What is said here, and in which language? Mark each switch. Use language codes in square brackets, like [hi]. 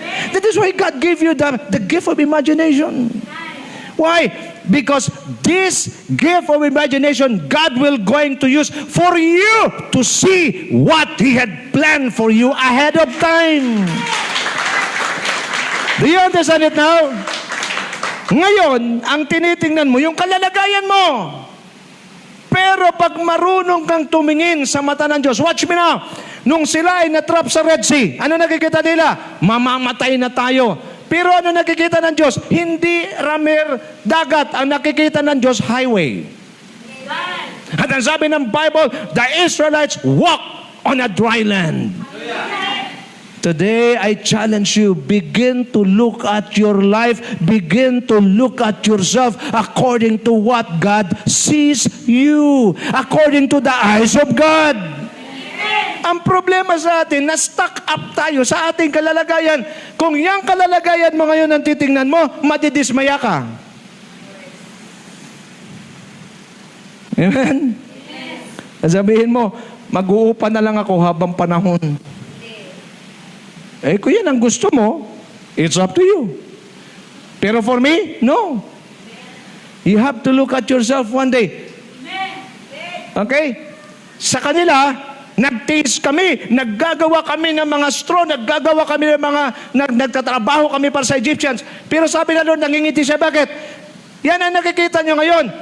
[en] That is why God gave you the gift of imagination. Why? Because this gift of imagination, God will going to use for you to see what He had planned for you ahead of time. Do you understand it now? [tl] Ngayon, ang tinitingnan mo, yung kalalagayan mo. Pero pag marunong kang tumingin sa mata ng Diyos, [en] watch me now, [tl] nung sila ay natrap sa Red Sea, ano nakikita nila? Mamamatay na tayo. Pero ano nakikita ng Diyos? Hindi dagat. Ang nakikita ng Diyos, highway. At ang sabi ng [en] Bible, the Israelites walk on a dry land. Today, I challenge you, begin to look at your life, begin to look at yourself according to what God sees you, according to the eyes of God. [tl] Ang problema sa atin, na-stuck up tayo sa ating kalalagayan. Kung yung kalalagayan mo ngayon ang titingnan mo, madidismaya ka. Amen? Sabihin mo, mag-uupa na lang ako habang panahon. Kung yan ang gusto mo, [en] it's up to you. Pero for me, no. You have to look at yourself one day. Okay? [tl] Sa kanila, nagtiis kami, naggagawa kami ng mga straw, naggagawa kami ng mga, nagtatrabaho kami para sa Egyptians. Pero sabi na Lord, nangingiti siya. Bakit? Yan ang nakikita nyo ngayon.